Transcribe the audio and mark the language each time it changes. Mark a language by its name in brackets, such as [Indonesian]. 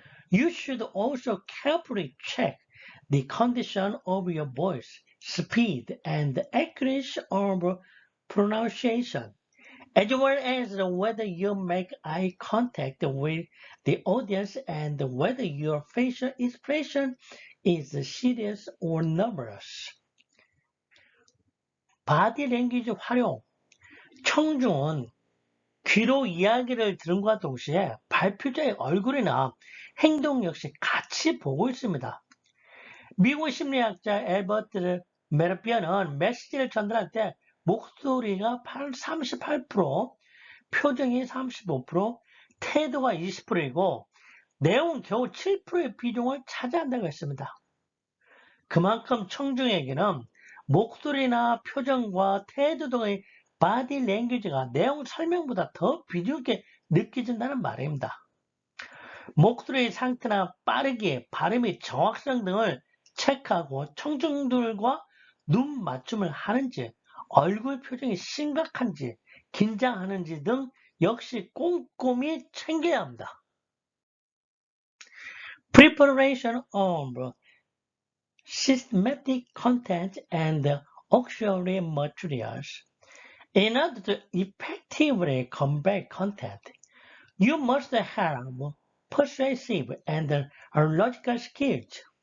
[English] You should also carefully check the condition of your voice, speed, and accuracy of pronunciation, as well as whether you make eye contact with the audience and whether your facial expression is serious or nervous. [Korean] 바디 랭귀지 활용. 청중은 귀로 이야기를 들음과 동시에 발표자의 얼굴이나 행동 역시 같이 보고 있습니다. 미국 심리학자 엘버트 메르피아는 메시지를 전달할 때 목소리가 38%, 표정이 35%, 태도가 20%이고 내용은 겨우 7%의 비중을 차지한다고 했습니다. 그만큼 청중에게는 목소리나 표정과 태도 등의 바디 랭귀지가 내용 설명보다 더 비중 있게 느껴진다는 말입니다. 목소리의 상태나 빠르기, 발음의 정확성 등을 체크하고 청중들과 눈 맞춤을 하는지, 얼굴 표정이 심각한지, 긴장하는지 등 역시 꼼꼼히 챙겨야 합니다. [English] Preparation of systematic content and auxiliary materials. In order to effectively convey content, you must have persuasive and logical skills.